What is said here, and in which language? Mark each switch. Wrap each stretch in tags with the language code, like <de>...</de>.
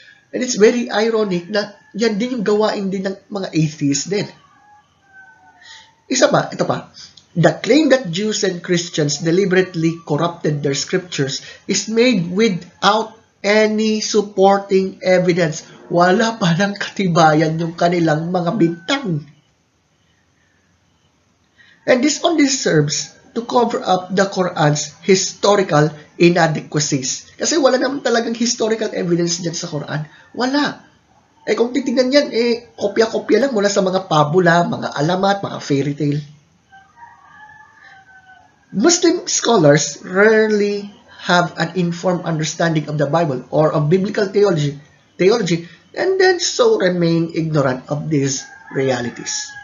<en>And it's very ironic</en> <tl>na yan din yung gawain din ng mga atheists din. Isa pa, ito pa.</tl> <en>The claim that Jews and Christians deliberately corrupted their scriptures is made without any supporting evidence.</en> <tl>Wala pa ng katibayan yung kanilang mga bintang.</tl> <en>And this only serves to cover up the Quran's historical inadequacies.</en> <tl>Kasi wala naman talagang historical evidence dyan sa Quran. Wala. Kung titignan yan, kopya-kopya lang mula sa mga pabula, mga alamat, mga fairy tale.</tl> <en>Muslim scholars rarely have an informed understanding of the Bible or of biblical theology, and then so remain ignorant of these realities.</en>